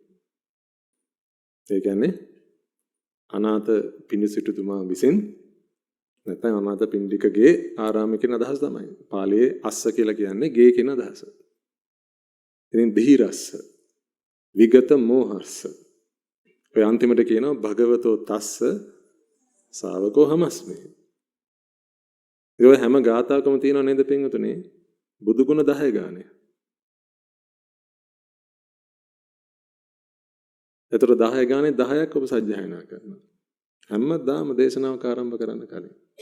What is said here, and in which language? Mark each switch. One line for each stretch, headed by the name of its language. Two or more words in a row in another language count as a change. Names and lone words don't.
Sinhala: ඒ කියන්නේ අනාථ පිණ්ඩිසිටුතුමා විසින් නැත්නම් අනාථපිණ්ඩිකගේ ආරාමයේ කියන අදහස තමයි. පාලියේ අස්ස කියලා කියන්නේ ගේ කියන අදහස. ඉතින්
Pali: ධීරස්ස විගත මෝහස්ස.
Sinhala: ඔය අන්තිමට කියනවා
Pali: භගවතෝ තස්ස ශාවකෝ හමස්මි.
Sinhala: ඒ හැම ගාථාවකම තියෙනව නේද පින්වතුනි? බුදු ගුණ 10 ගානේ. ඒතර 10 ගානේ 10ක් ඔබ සජ්ජායනා කරනවා. හැමදාම දේශනාවක ආරම්භ කරන්න කලින්.